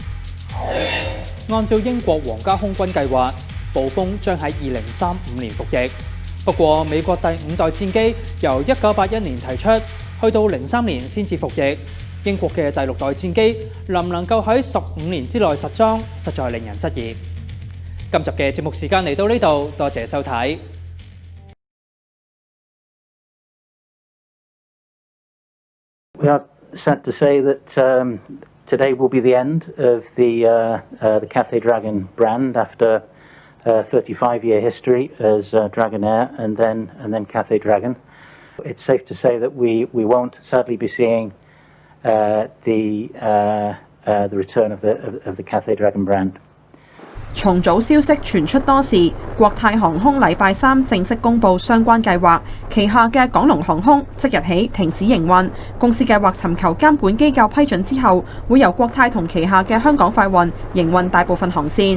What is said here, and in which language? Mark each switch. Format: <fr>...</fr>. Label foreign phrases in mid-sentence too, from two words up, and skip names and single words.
<yue>按照英國皇家空軍計劃，暴風將喺2035年服役。不過美國第5代戰機由1981年提出，去到03年先至服役。英國嘅第6代戰機能唔能夠喺15年之內實裝，實在令人質疑。今集嘅節目時間嚟到呢度，多謝收睇。</yue> <en>We are sad to say that today will be the end of the Cathay Dragon brand after 35-year history as Dragonair and then Cathay Dragon. It's safe to say that we won't sadly be seeing the return of the Cathay Dragon brand.</en> <yue>重組消息傳出多時，國泰航空禮拜3正式公布相關計劃，旗下嘅港龍航空即日起停止營運。公司計劃尋求監管機構批准之後，會由國泰同旗下嘅香港快運營運大部分航線。</yue>